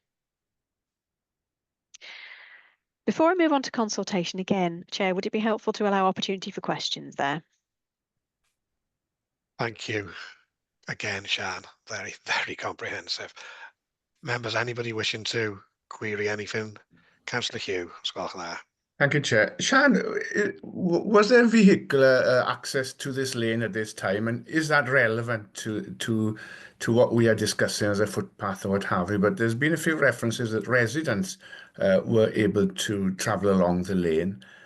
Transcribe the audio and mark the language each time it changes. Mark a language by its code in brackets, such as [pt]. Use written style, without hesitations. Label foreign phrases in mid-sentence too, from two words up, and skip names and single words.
[en] Before I move on to consultation again, Chair, would it be helpful to allow opportunity for questions there? Thank you again, Sian. Very, very comprehensive. Members, anybody wishing to query anything? [cy] Councillor Hugh, sgwelwch yn dda. [en] Thank you, Chair. Sian, was there vehicular access to this lane at this time, and is that relevant to what we are discussing as a footpath or what have you? But there's been a few references that residents were able to travel along the lane.